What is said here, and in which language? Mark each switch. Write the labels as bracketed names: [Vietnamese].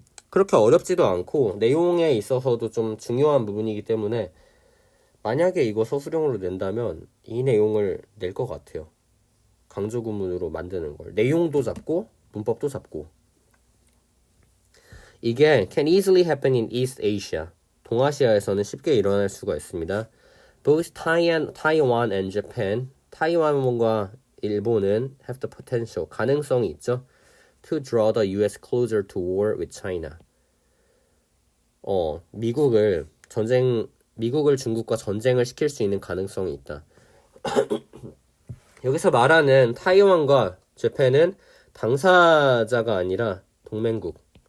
[Korean] 그렇게 어렵지도 않고 내용에 있어서도 좀 중요한 부분이기 때문에 만약에 이거 서술형으로 낸다면 이 내용을 낼 것 같아요. 강조 구문으로 만드는 걸. 내용도 잡고 문법도 잡고. [English] 이게 can easily happen in East Asia. [Korean] 동아시아에서는 쉽게 일어날 수가 있습니다. [English] Both Taiwan and Japan, [Korean] 타이완과 일본은 [English] have the potential, [Korean] 가능성이 있죠. [English] To draw the US closer to war with China. [Korean] 미국을 중국과 전쟁을 시킬 수 있는 가능성이 있다. 여기서 말하는 타이완과 재팬은 당사자가 아니라 동맹국.